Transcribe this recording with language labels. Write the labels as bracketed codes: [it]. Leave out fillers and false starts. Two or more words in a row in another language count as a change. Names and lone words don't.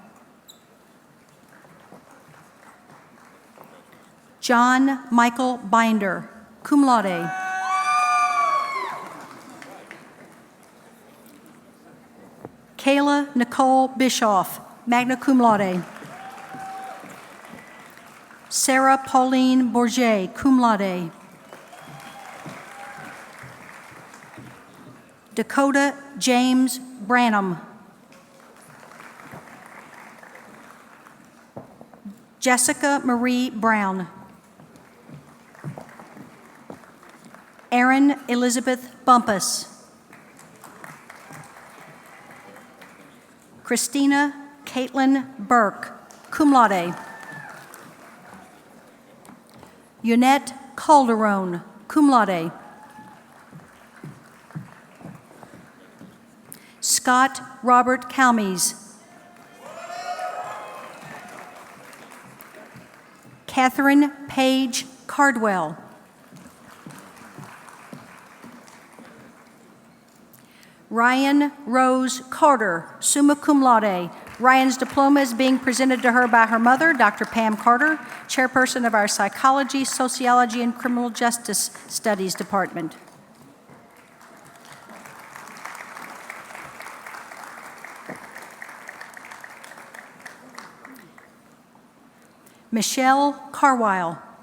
[en] John Michael Binder, [la] cum laude. [en] Kayla Nicole Bischoff, [la] magna cum laude. [en] Sarah Pauline Bourget, [la] cum laude. [en] Dakota James Branham. Jessica Marie Brown. Erin Elizabeth Bumpus. Christina Caitlin Burke, [la] cum laude. [en] Yunette Calderon, [la] cum laude. [en] Scott Robert Calmes. Catherine Page Cardwell. Ryan Rose Carter, [la] summa cum laude. [en] Ryan's diploma is being presented to her by her mother, Dr. Pam Carter, chairperson of our Psychology, Sociology, and Criminal Justice Studies Department. Michelle Carwile.